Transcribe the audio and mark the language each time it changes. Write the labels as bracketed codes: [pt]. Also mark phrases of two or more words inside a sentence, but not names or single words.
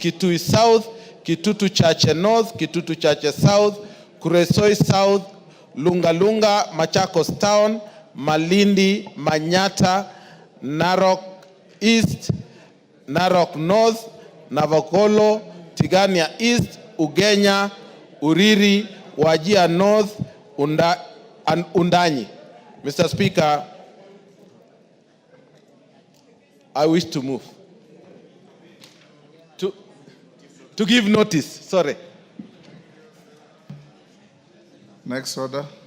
[en] Kitui South, Kitutu Chache North, Kitutu Chache South, Kuresoi South, Lunga, Machakos Town, Malindi, Manyata, Narok East, Narok North, Navokolo, Tigania East, Ugenya, Uriri, Wajia North, and Undanyi. Mr. Speaker, I wish to move. To give notice, sorry. Next order.